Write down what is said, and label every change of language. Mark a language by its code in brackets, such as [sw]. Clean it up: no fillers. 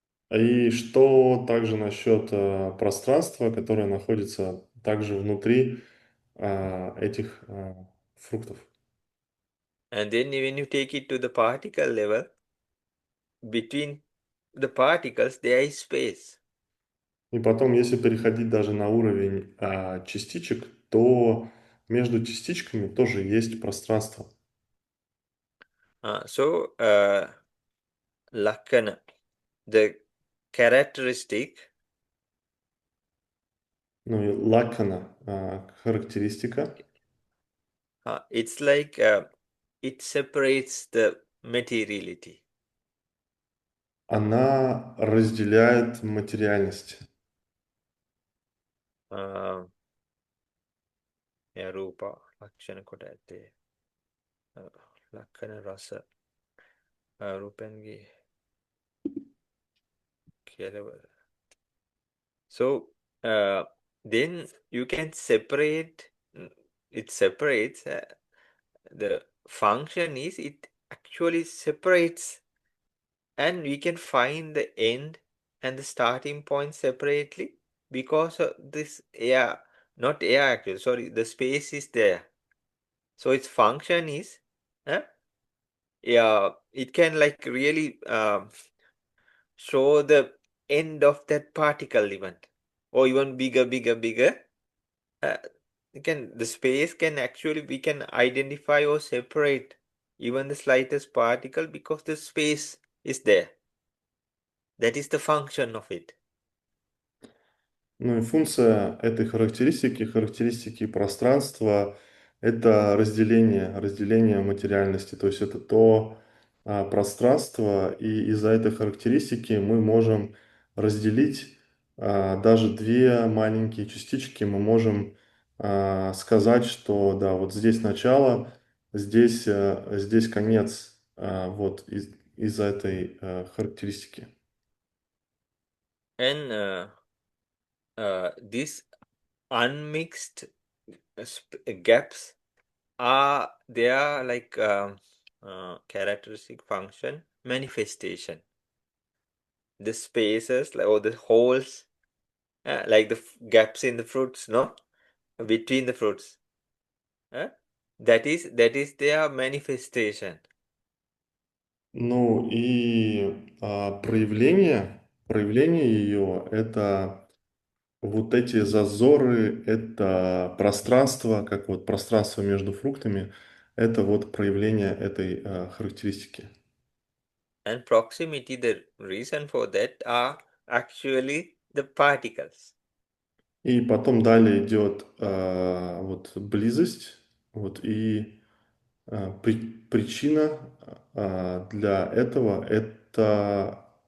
[ru] И что также насчет пространства, которое находится также внутри этих фруктов? [en] And then when you take it to the particle level, between the particles there is space. [ru] И потом, если переходить даже на уровень частичек, то между частичками тоже есть пространство. [en] So lakkhana, the characteristic, [ru] Ну и лакана, характеристика, [en] it's like it separates the materiality. [ru] она разделяет материальность. [si] Uh, yeah, rupa, lakshana කොට ඇත්තේ. ලක්ෂණ රස රූපයන්ගේ කෙලවර. [en] So then you can separate, it separates, the function is it actually separates, and we can find the end and the starting point separately because of this air, not air actually, sorry, the space is there. So its function is, yeah, it can like really show the end of that particle event, or even bigger. Uh, the space can actually, we can identify or separate even the slightest particle because the space is there. That is the function of it. [ru] Ну и функция этой характеристики пространства, это разделение материальности. То есть это то пространство, и из-за этой характеристики мы можем разделить даже две маленькие частички. Мы можем сказать, что да, вот здесь начало, здесь конец, вот из-за этой характеристики. [en] And these unmixed gaps are, they are like characteristic function manifestation. The spaces or the holes, like the gaps in the fruits, no, between the fruits, that is their manifestation. [ru] Ну и проявление ее, это вот эти зазоры, это пространство, как вот пространство между фруктами, это вот проявление этой характеристики. [en] And proximity, the reason for that are actually the particles. [ru] И потом далее идет вот близость, вот и причина для этого это